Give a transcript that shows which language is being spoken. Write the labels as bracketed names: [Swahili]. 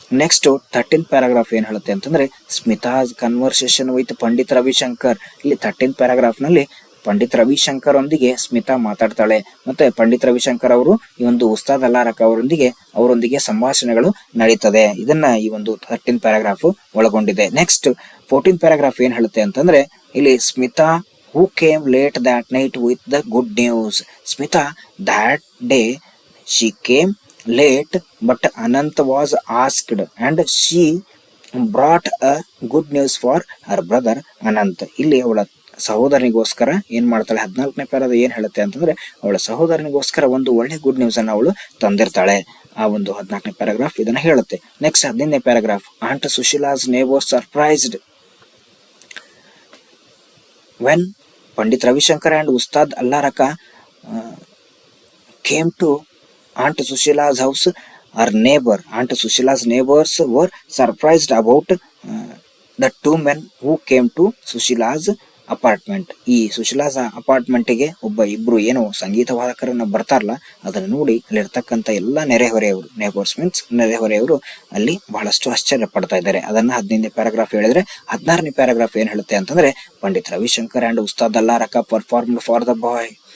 [Kannada] Next 13th paragraph ಏನ್ ಹೇಳುತ್ತೆ ಅಂತಂದ್ರೆ [English] Smita's conversation with Pandit Ravishankar. [Kannada] ಇಲ್ಲಿ 13th ಪ್ಯಾರಾಗ್ರಾಫ್ ನಲ್ಲಿ ಪಂಡಿತ್ ರವಿಶಂಕರ್ ಒಂದಿಗೆ ಸ್ಮಿತಾ ಮಾತಾಡ್ತಾಳೆ. ಮತ್ತೆ ಪಂಡಿತ್ ರವಿಶಂಕರ್ ಅವರು ಈ ಒಂದು ಉಸ್ತಾದ್ ಅಲ್ಲಾರಕ ಅವರೊಂದಿಗೆ ಸಂಭಾಷಣೆಗಳು ನಡೀತದೆ. ಇದನ್ನ ಈ ಒಂದು 13 ಪ್ಯಾರಾಗ್ರಾಫ್ ಒಳಗೊಂಡಿದೆ. ನೆಕ್ಸ್ಟ್ 14 ಪ್ಯಾರಾಗ್ರಾಫ್ ಏನ್ ಹೇಳುತ್ತೆ ಅಂತಂದ್ರೆ, ಇಲ್ಲಿ Smita [English] who came late that night with the good news. Smita, that day she came late, but Anant was asked and she brought a good news for her brother Anant. [Kannada] ಇಲ್ಲಿ ಅವಳ ಸಹೋದರನಿಗೋಸ್ಕರ ಏನ್ ಮಾಡ್ತಾಳೆ, 14ನೇ ಪ್ಯಾರಾದ ಏನ್ ಹೇಳುತ್ತೆ ಅಂತಂದ್ರೆ, ಅವಳ ಸಹೋದರನಿಗೋಸ್ಕರ ಒಂದು ಒಳ್ಳೆ ಗುಡ್ ನ್ಯೂಸ್ ಅನ್ನ ಅವಳು ತಂದಿರ್ತಾಳೆ. ಆ ಒಂದು 14ನೇ ಪ್ಯಾರಾಗ್ರಾಫ್ ಇದನ್ನ ಹೇಳುತ್ತೆ. [English] Next 15ನೇ paragraph, aunt Sushila's neighbour surprised when Pandit Ravishankar and Ustad Allaraka came to Aunt Sushila's house. Aunt Sushila's neighbors were surprised about the two men who came to Sushila's apartment. [Kannada] ಈ ಸುಶೀಲಾಸ್ ಅಪಾರ್ಟ್ಮೆಂಟ್ಗೆ ಇಬ್ರು ಏನು ಸಂಗೀತ ವಾದಕರನ್ನ ಬರ್ತಾರಲ್ಲ, ಅದನ್ನ ನೋಡಿ ಅಲ್ಲಿರ್ತಕ್ಕಂಥ ಎಲ್ಲ ನೆರೆಹೊರೆಯವರು, ನೇಬರ್ಸ್ ಮೀನ್ಸ್ ನೆರೆಹೊರೆಯವರು ಅಲ್ಲಿ ಬಹಳಷ್ಟು ಆಶ್ಚರ್ಯ ಪಡ್ತಾ ಇದ್ದಾರೆ. ಅದನ್ನ 15ನೇ ಪ್ಯಾರಾಗ್ರಾಫ್ ಹೇಳಿದ್ರೆ, 16ನೇ ಪ್ಯಾರಾಗ್ರಾಫ್ ಏನ್ ಹೇಳುತ್ತೆ ಅಂತಂದ್ರೆ, Pandit Ravishankar and Ustad Allarakha [English] Performed for the boy.